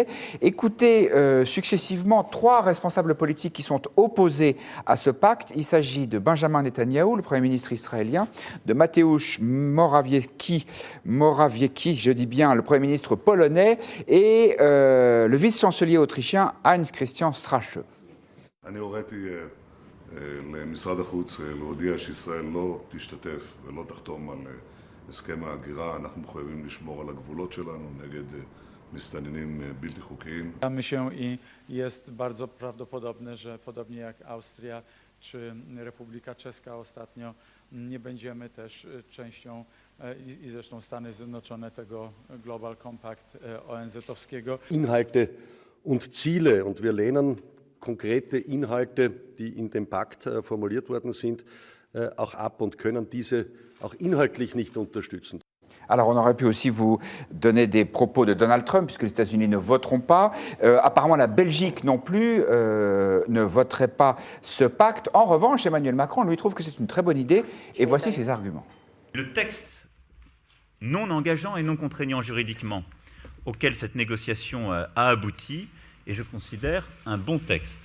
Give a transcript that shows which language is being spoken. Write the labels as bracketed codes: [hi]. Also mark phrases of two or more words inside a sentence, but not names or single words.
[fr] Écoutez successivement 3 responsables politiques qui sont opposés à ce pacte. Il s'agit de Benjamin Netanyahou, le Premier ministre israélien, de Mateusz Morawiecki, je dis bien, le Premier ministre polonais, et le vice-chancelier autrichien Heinz Christian Strache. [he] אני הוריתי למשרד החוץ להודיע שישראל לא תשתתף ולא תחתום על הסכם ההגירה. אנחנו מחויבים לשמור על הגבולות שלנו נגד מסתננים בלתי חוקיים. [pl] Wydaje się i jest bardzo prawdopodobne, że podobnie jak Austria czy Republika Czeska ostatnio, nie będziemy też częścią i zresztą Stany Zjednoczone tego Global Compact ONZ-owskiego. [de] Inhalte und Ziele und wir lehnen konkrete Inhalte, die in dem Pakt formuliert worden sind, auch ab und können diese auch inhaltlich nicht unterstützen. [fr] Alors, on aurait pu aussi vous donner des propos de Donald Trump, puisque les États-Unis ne voteront pas. Apparemment, la Belgique non plus ne voterait pas ce pacte. En revanche, Emmanuel Macron, lui, trouve que c'est une très bonne idée. Et voici ses arguments. Le texte non engageant et non contraignant juridiquement auquel cette négociation a abouti est, je considère, un bon texte,